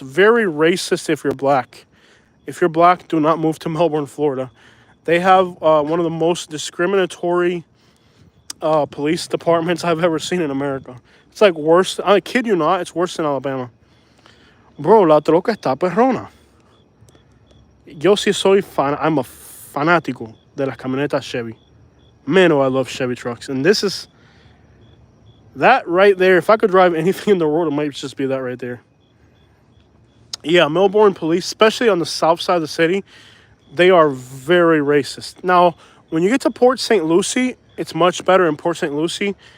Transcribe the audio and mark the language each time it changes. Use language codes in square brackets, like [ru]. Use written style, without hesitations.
[en] Very racist if you're black. If you're black, do not move to Melbourne, Florida. They have one of the most discriminatory police departments I've ever seen in America. It's like worse. I kid you not, it's worse than Alabama. [es] Bro, la troca está perrona. Yo sí soy fan. [en] I'm a [es] fanático de las camionetas Chevy. [en] Man, oh, I love Chevy trucks. And this is that right there. If I could drive anything in the world, it might just be that right there. Yeah, Melbourne police, especially on the south side of the city, they are very racist. Now, when you get to Port St. Lucie, it's much better in Port St. Lucie.